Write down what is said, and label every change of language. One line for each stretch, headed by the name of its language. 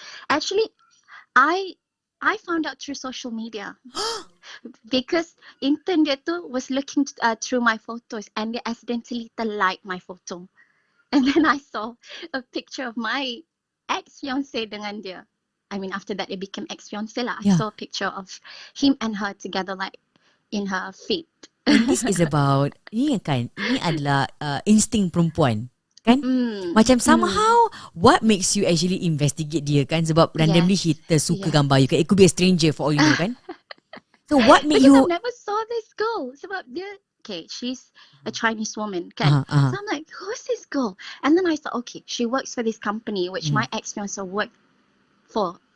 English: Actually, I found out through social media because
Malay: intern dia tu
English: was looking through my photos and they accidentally like my photo, and then I saw a picture of my ex-fiance
Malay: dengan dia.
English: I mean, after that it became ex-fiance lah. I saw a picture of him and her together, like in her feet. And this is about
Malay: ini adalah insting perempuan. Kan?
English: Macam somehow what makes you actually investigate dia kan, sebab randomly he
Malay: tersuka gambar you kan,
English: it could be a stranger for all you know kan. So what made because you I never saw this girl sebab dia she's a Chinese woman kan. So I'm like, who's this girl? And then I thought, okay, she works for this company which my ex-fiance worked for.